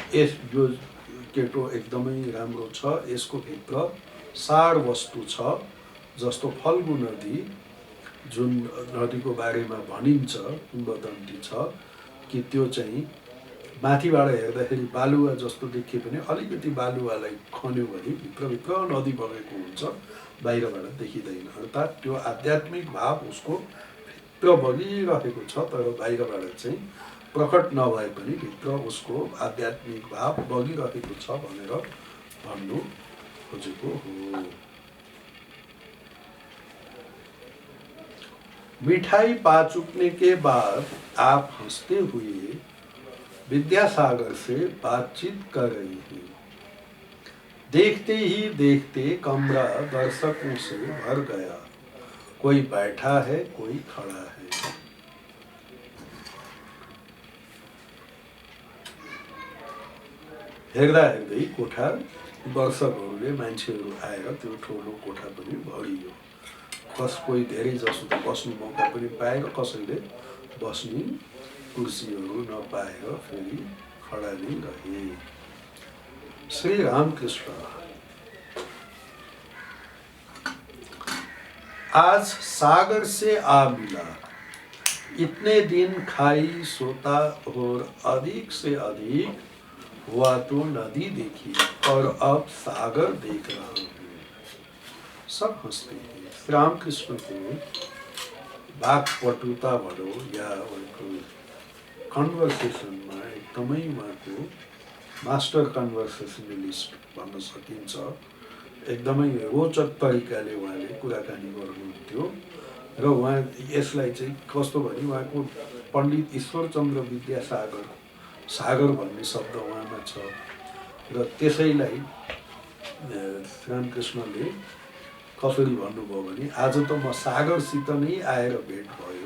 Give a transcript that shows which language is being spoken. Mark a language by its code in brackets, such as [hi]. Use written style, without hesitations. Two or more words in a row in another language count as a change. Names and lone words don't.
[ne] यो केटो एकदमै राम्रो छ, यसको भित्र सार वस्तु छ, जस्तो फल्गु नदी जुन नदीको बारेमा भनिन्छ, किंवदन्ती छ कि त्यो चाहिँ माथिबाट हेर्दाखेरि बालुवा जस्तो देखिए पनि अलिकति बालुवालाई खन्यो भने भित्रभित्र नदी बगेको हुन्छ, बाहिरबाट देखिँदैन। अर्थात् त्यो आध्यात्मिक भाव उसको भित्र बगिरहेको छ, तर बाहिरबाट चाहिँ प्रकट नभए पनि भित्र उसको आध्यात्मिक भाव बगिरहेको छ भनेर भन्नु खोजेको हो। [hi] मिठाई पा चुकने के बाद आप हंसते हुए विद्यासागर से बातचीत कर रही है। देखते ही देखते कमरा दर्शकों से भर गया, कोई बैठा है, कोई खड़ा है। [ne] हेर्दा हेर्दै कोठा दर्शकहरूले मान्छेहरू आएर त्यो ठुलो कोठा पनि भरियो। कोही धेरै जसो त बस्ने मौका पनि पाएर, कसैले बस्ने कुर्सीहरू नपाएर फेरि खडा नै रहे। [hi] श्री रामकृष्ण। आज सागर से आ मिला, इतने दिन खाई सोता और अधिक से अधिक हुआ तो नदी देखी और अब सागर देख रहा हूँ। सब हंसते हैं। [ne] श्री रामकृष्ण को वाक्पटुता भनौँ या उनको कन्भर्सेसनमा एकदमै उहाँको [en] master conversationalist [ne] भन्न सकिन्छ। एकदमै रोचक तरिकाले उहाँले कुराकानी गर्नुहुन्थ्यो र उहाँ यसलाई चाहिँ कस्तो भने उहाँको पण्डित ईश्वरचन्द्र विद्यासागर, सागर भन्ने शब्द उहाँमा छ र त्यसैलाई रामकृष्णले कसरी भन्नुभयो भने आज त म सागरसित नै आएर भेट भयो।